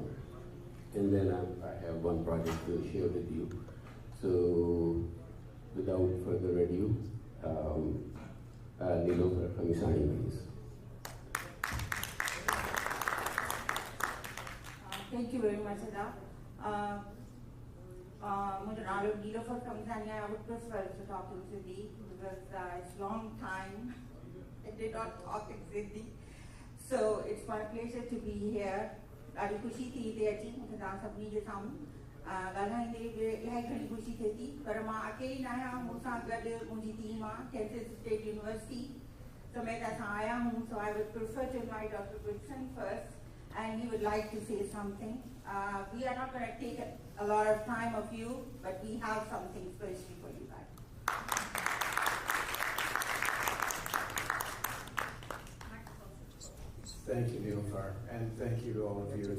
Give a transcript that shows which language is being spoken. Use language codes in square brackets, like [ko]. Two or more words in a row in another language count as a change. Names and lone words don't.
[en] And then I have one project to share with you. So, without further ado, Nilofer Khamisani, please. Thank you very much, Ada. [sd] मुझे नालो [en] नीलोफर खमीसानी I would prefer to talk in Sindhi because it's long time I did not talk in Sindhi. So it's my pleasure to be here. [sd] ॾाढी ख़ुशी थी हिते अची मूंखे तव्हां सभिनी जे साम्हूं ॻाल्हाईंदे इलाही घणी ख़ुशी थिए थी पर मां अकेली न आहियां मूंसां गॾु मुंहिंजी टीम आहे कैंसस स्टेट यूनिवर्सिटी समेत असां आया आहियूं [en] so I would prefer to invite Dr. Goodson first and he would like to say something. We are not going to take a lot of time of you, but we have something special for you guys. Thank you, Nilofar, and thank you to all of you.